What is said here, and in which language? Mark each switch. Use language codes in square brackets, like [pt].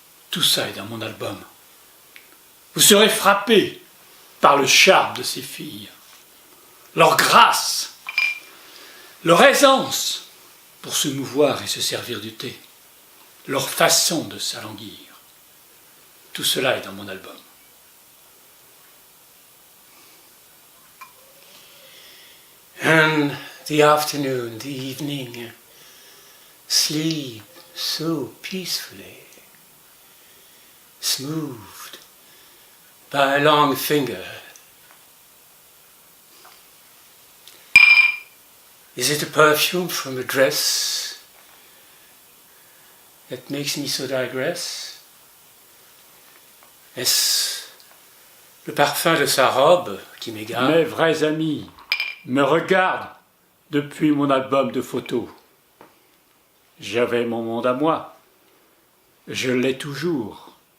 [fr] Tout ça est dans mon album. Vous serez frappé par le charme de ces filles. leur grâce, leur aisance pour se mouvoir et se servir du thé, leur façon de s'alanguir. Tout cela est dans mon album. [en] And the afternoon, the evening, sleep so peacefully, smoothed by a long finger. Is it a perfume from a dress that makes me so digress? [fr] Est-ce le parfum de sa robe qui m'égare? Mes vrais amis me regardent depuis mon album de photos. J'avais mon monde à moi. Je l'ai toujours.